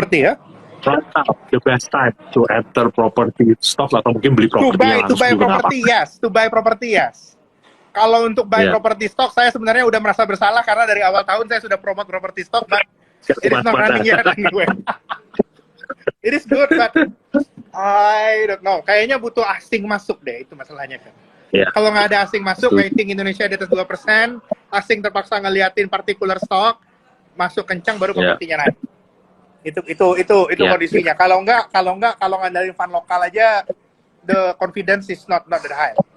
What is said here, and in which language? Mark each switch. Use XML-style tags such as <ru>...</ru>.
<id>Property ya?</id> <en>right now the best time to enter property stock</en> <id>atau mungkin beli properti yang</id> <en>To buy property, yes. To buy property, yes.</en> <id>Kalau untuk buy property stock, saya sebenarnya udah merasa bersalah karena dari awal tahun saya sudah promote property stock,</id> <en>but it is not running yet anyway. It is good, but I don't know.</en> <id>Kayaknya butuh asing masuk deh, itu masalahnya kan.</id> <en>Yeah.</en> <id>Kalau nggak ada asing masuk, waiting Indonesia di atas 2%, asing terpaksa ngeliatin particular stock, masuk kencang baru propertinya naik. Itu kondisinya. Kalau ngandalin fund lokal aja,</id> <en>the confidence is not that high.</en>